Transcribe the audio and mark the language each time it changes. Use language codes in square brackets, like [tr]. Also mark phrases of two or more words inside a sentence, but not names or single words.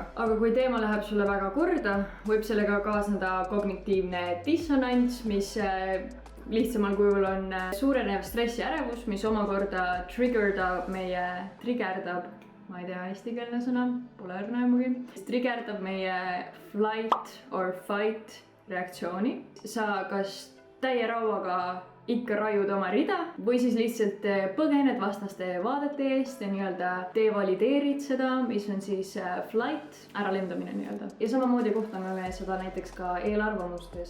[et] Aga kui teema läheb sulle väga korda, võib sellega kaasneda kognitiivne dissonants, mis lihtsamal kujul on suurenev stress ja ärevus, mis omakorda trigerdab ma ei tea, eestikeelne sõna, pole õrna aimugi. Trigerdab meie [en] flight or fight [et] reaktsiooni. Sa kas täie rauaga ikka raiud oma rida või siis lihtsalt põgened vastaste vaadete eest ja nii-öelda devalideerid seda, mis on siis flight, äralendamine nii-öelda. Ja samamoodi kohtame me seda näiteks ka eelarvamustes.